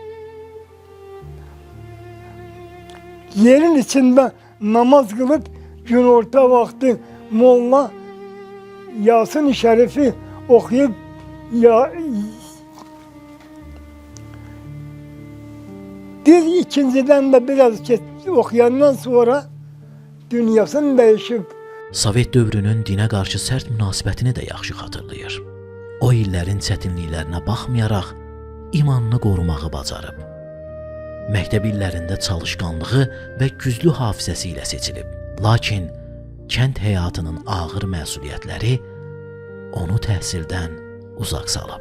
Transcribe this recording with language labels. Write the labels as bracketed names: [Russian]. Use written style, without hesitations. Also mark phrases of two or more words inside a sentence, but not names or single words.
[Turkish] Yerin içinde namaz kılıp gün orta vakti molla Yasin-i Şerif'i okuyup bir ikinciden de biraz okuyandan sonra dünyasını değişip [Azerbaijani] Sovet dövrünün dinə qarşı sərt münasibətini də yaxşı xatırlayır. O illərin çətinliklərinə baxmayaraq imanını qorumağı bacarıb. Məktəb illərində çalışqanlığı və güclü hafizəsi ilə seçilib. Lakin kənd həyatının ağır məsuliyyətləri onu təhsildən uzaq salıb.